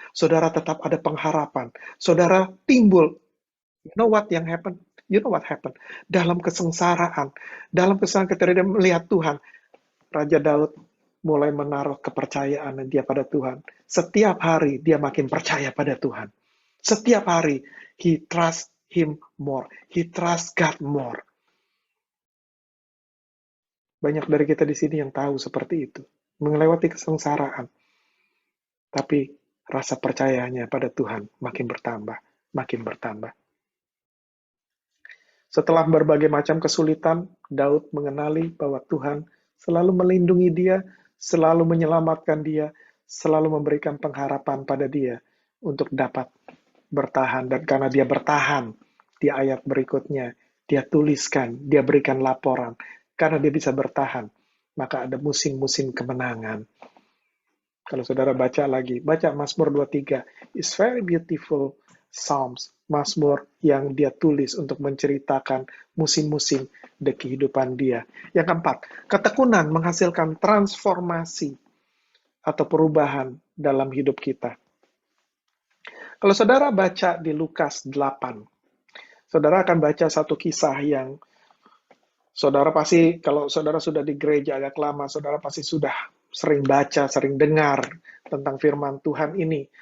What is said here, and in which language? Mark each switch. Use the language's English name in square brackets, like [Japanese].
[Indonesian] Saudara tetap ada pengharapan. Saudara timbul. [English] You know what [Indonesian] yang [English] happen? You know what happened? [Indonesian] Dalam kesengsaraan, dalam kesengsaraan ketika dia melihat Tuhan, Raja Daud mulai menaruh kepercayaan dia pada Tuhan. Setiap hari dia makin percaya pada Tuhan. Setiap hari, [English] he trust him more. He trust God more. [Indonesian] Banyak dari kita di sini yang tahu seperti itu. Melewati kesengsaraan. Tapi rasa percayanya pada Tuhan makin bertambah. Makin bertambah. Setelah berbagai macam kesulitan, Daud mengenali bahwa Tuhan selalu melindungi dia, selalu menyelamatkan dia, selalu memberikan pengharapan pada dia untuk dapat bertahan. Dan karena dia bertahan, di ayat berikutnya, dia tuliskan, dia berikan laporan. Karena dia bisa bertahan, maka ada musim-musim kemenangan. Kalau saudara baca lagi, baca Mazmur 23, [English] it's very beautiful [Indonesian] Psalms, Mazmur yang dia tulis untuk menceritakan musim-musim di kehidupan dia. Yang keempat, ketekunan menghasilkan transformasi atau perubahan dalam hidup kita. Kalau saudara baca di Lukas 8, saudara akan baca satu kisah yang saudara pasti, kalau saudara sudah di gereja agak lama, saudara pasti sudah sering baca, sering dengar tentang firman Tuhan ini.